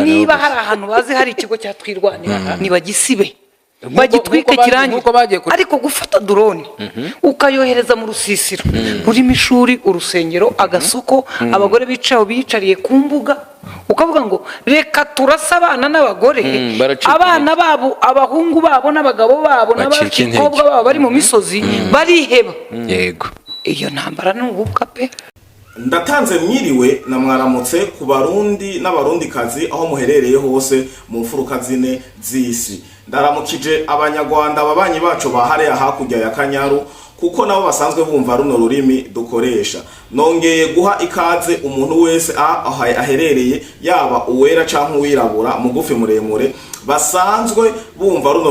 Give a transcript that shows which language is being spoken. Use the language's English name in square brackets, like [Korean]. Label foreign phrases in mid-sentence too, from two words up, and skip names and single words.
[Kinyarwanda] niba hari ahantu bazi hari ikigo cya twirwana niba gisibe bagitwike kirangi ariko gufata drone ukayohereza mu rusisiro rurimo ishuri urusengero agasoko abagore bicaho bicariye ku mbuga ukavuga ngo reka turasa abana n'abagore abana babo abahungu babo n'abagabo babo n'abakobwa babo bari mu misozi bariheba yego iyo ntambara n'ububwa pe [Rundi] ndatanze mwiriwe na mwaramutse ku barundi n'abarundikazi aho muherereye hose mu mfuruka zine z'isi ndaramukije abanyarwanda babanyi bacu bahare hakurya ya Kanyaru kuko nabo basanzwe bumva runo rurimi dukoresha nongeye guha ikaze umuntu wese aherereye yaba uwera canke uwirabura mugufi muremure basanzwe bumva runo